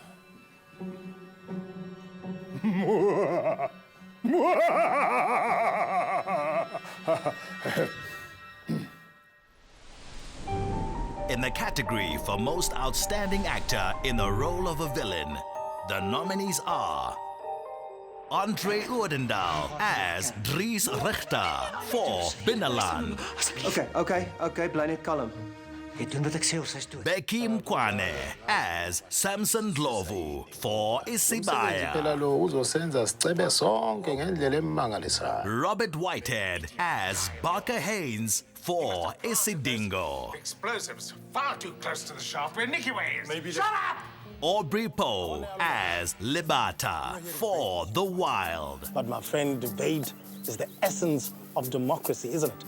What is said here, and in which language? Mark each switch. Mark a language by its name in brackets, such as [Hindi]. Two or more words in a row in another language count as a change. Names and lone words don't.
[English] In the category for Most Outstanding Actor in the Role of a Villain, the nominees are Andre Odendaal as Dries Richter for Binneland, [Afrikaans] Okay, bly net kalm. Jy doen wat ek sê of sy doen. [English] Becky Mkwane as Samson Dlovu for Isibaya, [Zulu] lo uzosenza sicebe sonke ngendlela emangalisayo. [English] Robert Whitehead as Barker Haynes for Isidingo, Explosives far too close to the shaft where Nicky Way is. Maybe Shut up! Aubrey Poe as Libata for The Wild, But my friend, debate is the essence of democracy, isn't it?